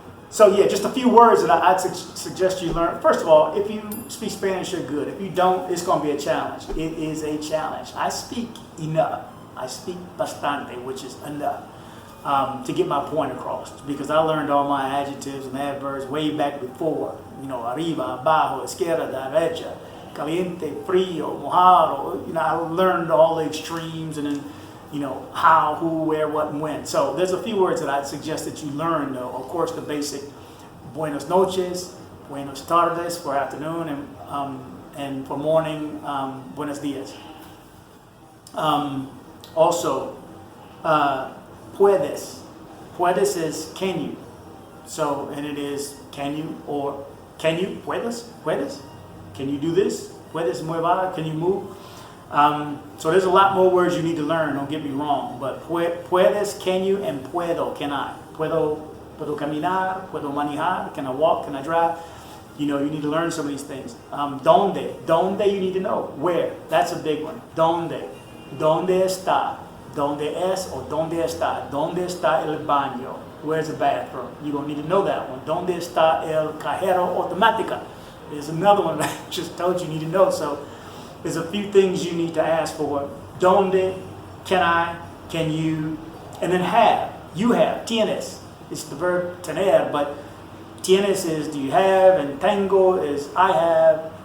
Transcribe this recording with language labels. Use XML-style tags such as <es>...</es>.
<en>So yeah, just a few words that I'd suggest you learn. First of all, if you speak Spanish, you're good. If you don't, it's going to be a challenge. It is a challenge. I speak enough. I speak bastante, which is enough, to get my point across. Because I learned all my adjectives and adverbs way back before. You know,</en> <es>arriba, abajo, izquierda, derecha, caliente, frío, mojado.</es> <en>You know, I learned all the extremes and then, you know, how, who, where, what, and when. So there's a few words that I'd suggest that you learn, though. Of course, the basic</en> <es>buenos noches, buenos tardes</es> <en>for afternoon, and for morning,</en> <es>buenos dias.</es> <en>Also, puedes. Puedes is can you. So, and it is can you or can you,</en> <es>puedes, puedes?</es> <en>Can you do this?</en> <es>Puedes muevar,</es> <en>can you move? So there's a lot more words you need to learn, don't get me wrong, but puedes, can you, and puedo, can I.</en> <es>Puedo caminar, puedo manejar,</es> <en>can I walk, can I drive? You know, you need to learn some of these things. Donde you need to know, where, that's a big one.</en> <es>Donde está, donde es</es> <en>or</en> <es>donde está el baño,</es> <en>where's the bathroom? You're going to need to know that one.</en> <es>Donde está el cajero automática?</es> <en>There's another one that I just told you need to know. So there's a few things you need to ask for. Donde, can I, can you, and then have. You have, tienes. It's the verb tener, but tienes is do you have, and tengo is I have.</en>